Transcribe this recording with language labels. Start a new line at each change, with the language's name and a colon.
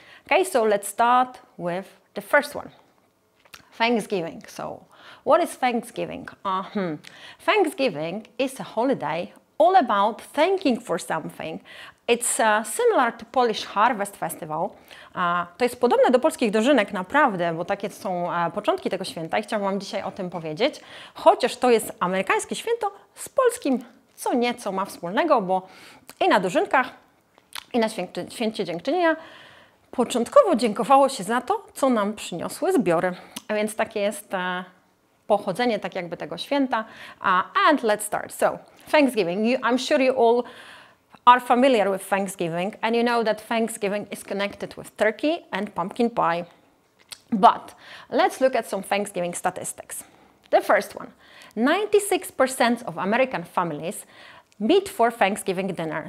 English: Okay, so let's start with the first one. Thanksgiving. So what is Thanksgiving? Thanksgiving is a holiday all about thanking for something. It's similar to Polish Harvest Festival.
Polish: To jest podobne do polskich dożynek naprawdę, bo takie są początki tego święta i chciałam Wam dzisiaj o tym powiedzieć. Chociaż to jest amerykańskie święto, z polskim co nieco ma wspólnego, bo i na dożynkach, i na Święcie Dziękczynienia początkowo dziękowało się za to, co nam przyniosły zbiory. A więc takie jest pochodzenie tak jakby tego święta.
English: And let's start. So, Thanksgiving. I'm sure you all are familiar with Thanksgiving, and you know that Thanksgiving is connected with turkey and pumpkin pie. But let's look at some Thanksgiving statistics. The first one, 96% of American families meet for Thanksgiving dinner.